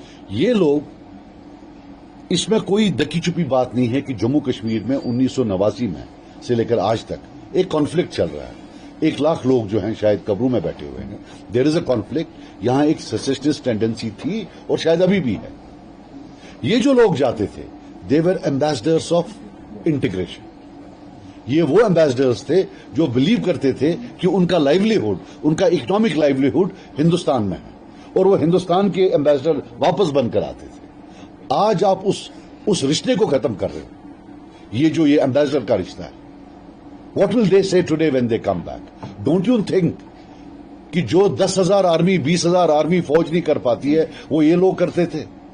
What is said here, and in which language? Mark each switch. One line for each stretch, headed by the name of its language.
Urdu: یہ لوگ، اس میں کوئی دکی چھپی بات نہیں ہے کہ جموں کشمیر میں 1989 میں سے لے کر آج تک ایک کانفلکٹ چل رہا ہے. 1 لاکھ لوگ جو ہیں شاید قبروں میں بیٹھے ہوئے ہیں.
English: There is a conflict.
Urdu: یہاں ایک سیسیشنسٹ ٹینڈنسی تھی اور شاید ابھی بھی ہے. یہ جو لوگ جاتے تھے،
English: They were ambassadors of integration.
Urdu: یہ وہ ایمبیسڈرس تھے جو بلیو کرتے تھے کہ ان کا لائیولیہڈ، ان کا اکنامک لائیولیہڈ ہندوستان میں ہے، اور وہ ہندوستان کے ایمبیسڈر واپس بن کر آتے تھے. آج آپ اس رشتے کو ختم کر رہے ہو. یہ ایمبیسڈر کا رشتہ ہے.
English: What will they say today when they come back? Don't you think
Urdu: کہ جو 10,000 آرمی، 20,000 آرمی فوج نہیں کر پاتی ہے، وہ یہ لوگ کرتے تھے.